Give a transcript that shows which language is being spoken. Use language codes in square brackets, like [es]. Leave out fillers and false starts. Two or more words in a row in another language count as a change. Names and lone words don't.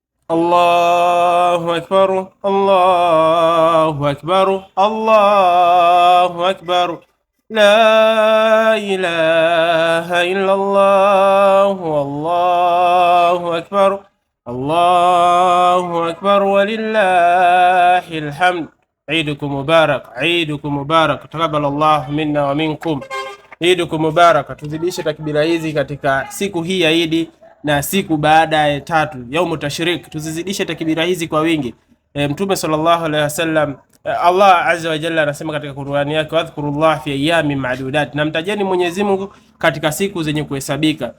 [ar] الله أكبر الله أكبر الله أكبر لا إله إلا الله والله أكبر الله أكبر ولله الحمد. عيدكم مبارك، عيدكم مبارك، تقبل الله منا ومنكم. عيدكم مبارك. [sw] Tuzidishe takbira hizi katika siku hii ya Idi na siku baada ya tatu [ar] يوم تشريق, [sw] tuzizidishe takbira hizi kwa wingi. Mtume [ar] صلى الله عليه وسلم, [sw] Allah [ar] عز وجل [sw] anasema katika Qur'ani yake, [ar] واذكروا الله في أيام معدودات, [sw] na mtajeni Mwenyezi Mungu katika siku zenye kuhesabika.